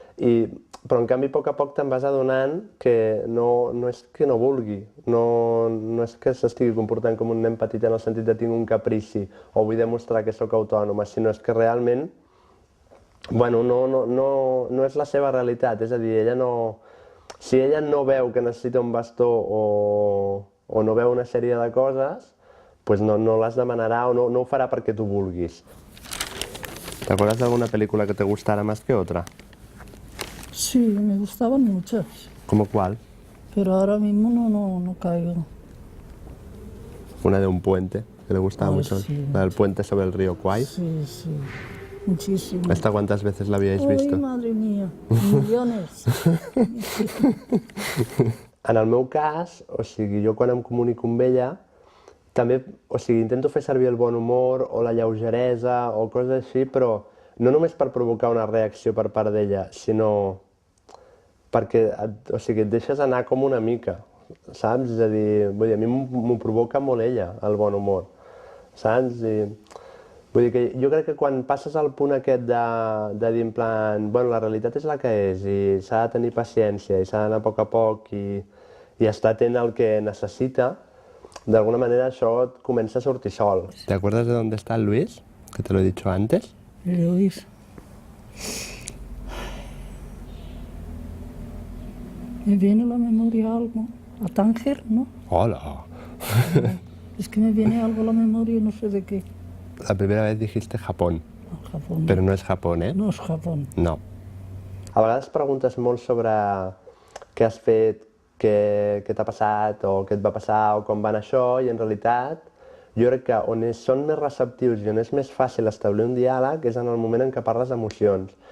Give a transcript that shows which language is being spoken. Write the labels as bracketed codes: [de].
[ca] Però en canvi a poc te'n vas adonant que no és que no vulgui, no és que s'estigui comportant com un nen petit en el sentit de tinc un caprici o vull demostrar que sóc autònoma, sinó és que realment no és la seva realitat, és a dir, si ella no veu que necessita un bastó o no veu una sèrie de coses, pues no les demanarà o no ho farà perquè tu vulguis. [es] ¿Te acuerdas de alguna película que te gustara más que otra? Sí, me gustaban muchas, ¿Cómo cuál? pero ahora mismo no caigo. Una de un puente, que le gustaba mucho, sí. la del puente sobre el río Kwai. Sí, sí, muchísimo. ¿Esta cuántas veces la habíais Ay, visto? madre mía, millones. [ca] En el meu cas, o sigui, jo quan em comunico amb ella, també, o sigui, intento fer servir el bon humor o la lleugeresa o coses així, però no només per provocar una reacció per part d'ella, sinó perquè, o sigui, et deixes anar com una mica, saps? És a dir, vull dir, a mi m'ho provoca molt ella, el bon humor, saps? Vull dir que jo crec que quan passes al punt aquest de dir en plan, bueno, la realitat és la que és i s'ha de tenir paciència i s'ha d'anar a poc i estar atent al que necessita, d'alguna manera això et comença a sortir sol. [es] ¿Te acuerdas de dónde está Luis? Que te lo he dicho antes. Luis. Me viene a la memoria algo. A Tánger, ¿no? Hola. Es que me viene algo a la memoria y no sé de qué. La primera vez dijiste Japón, No, Japón. [ca] però no és Japón, eh? No és Japón. No. A vegades preguntes molt sobre què has fet, què t'ha passat o què et va passar o com va anar això i en realitat jo crec que on són més receptius i on és més fàcil establir un diàleg és en el moment en què parles d'emocions.